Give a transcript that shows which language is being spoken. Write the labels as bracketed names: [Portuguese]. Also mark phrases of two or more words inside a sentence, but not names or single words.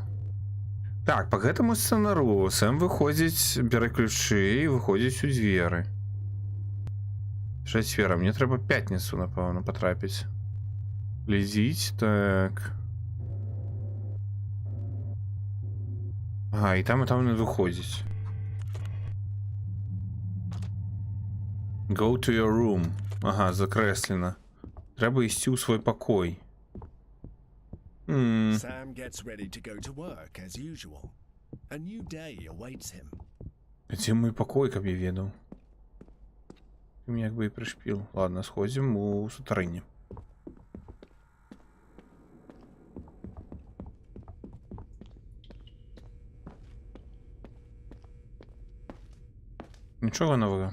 [Belarusian] Так, по гэтаму сцэнару Сэм выходзіць, бярэ ключы і выходзіць у дзверы. Чацвера, мне трэба пятніцу, напэўна, патрапіць. Глядзіць, так. Ага, і там не выходзіць. [English] Go to your room. [Belarusian] Ага, закрэслена. Трэба ісці ў свой пакой. [English] Sam gets ready to go to work as usual. A new day awaits him. [Belarusian] Дзе мой пакой, каб я ведаў? Ты мне як бы і прышпіл. Ладно, сходзім у сутарыне. Нічога новага.